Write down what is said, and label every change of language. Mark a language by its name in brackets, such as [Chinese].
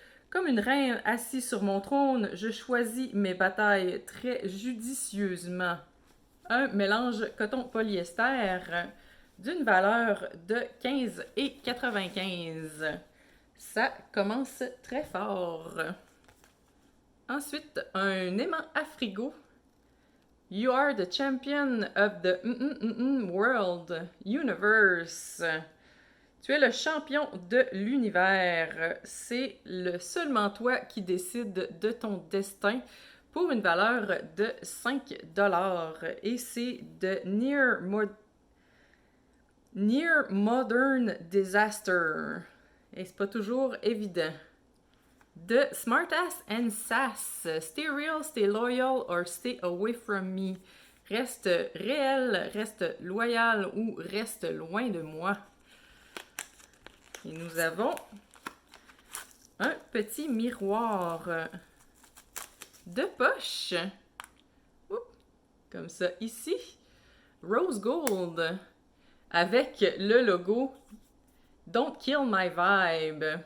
[French] Comme une reine assise sur mon trône, je choisis mes batailles très judicieusement. Un mélange coton-polyester d'une valeur de 15,95 $. Ça commence très fort. Ensuite, un aimant à frigo. [English] You are the champion of the world, universe. [French] Tu es le champion de l'univers. C'est seulement toi qui décide de ton destin pour une valeur de 5 $. Et c'est de Near Modern Disaster. Et c'est pas toujours évident. De Smart Ass and Sass. [English] Stay real, stay loyal, or stay away from me. [French] Reste réel, reste loyal ou reste loin de moi. Et nous avons un petit miroir de poche. Comme ça ici. Rose Gold. Avec le logo Don't Kill My Vibe.